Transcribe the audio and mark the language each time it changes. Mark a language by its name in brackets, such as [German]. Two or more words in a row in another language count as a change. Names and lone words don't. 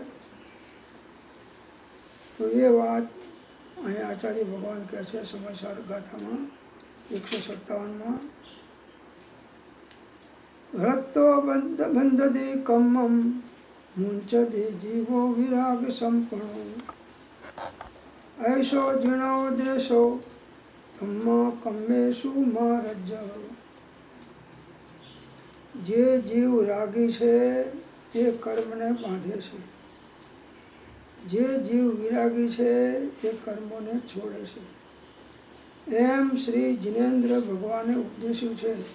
[Gujarati] તો એ વાત અહીં આચાર્ય ભગવાન કહે છે સમાચાર ગાથામાં 157માં. [Prakrit languages] रत्तो बंधदी कम्मम मुंचदी जीवो विराग संपणो. ऐसो जिणो देशो धम्मा कम्मेशु मारज. [Gujarati] જે જીવ રાગી છે તે કર્મને બાંધે છે, જે જીવ વિરાગી છે તે કર્મોને છોડે છે. એમ શ્રી જિનેન્દ્ર ભગવાને ઉપદેશ્યું છે.